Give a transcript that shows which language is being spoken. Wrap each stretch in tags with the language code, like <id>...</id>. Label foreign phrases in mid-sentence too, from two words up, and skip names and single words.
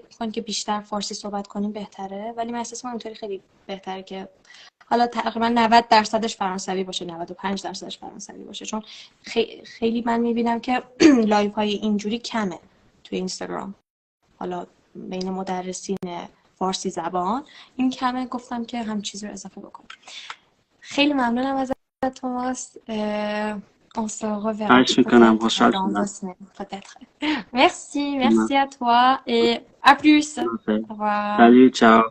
<fa>میکنید که بیشتر فارسی صحبت کنیم بهتره ولی من احساس میکنم اینطوری خیلی بهتره که حالا تقریبا 90% فرانسوی باشه 95% فرانسوی باشه چون خیلی من میبینم که لایف های اینجوری کمه توی اینستاگرام حالا بین مدرسین فارسی زبان این کمه گفتم که هم چیزی رو اضافه بکنم خیلی ممنونم ازت توماس</fa> <fr>on se reverra</fr> <fa>خواهش میکنم.</fa> <fr>peut-être</fr> <fa>خوشحال</fa> <fr>dans 2</fr> <fa>شدم.</fa> <fr>semaines peut-être merci à toi et à plus au revoir Salut, ciao.</fr>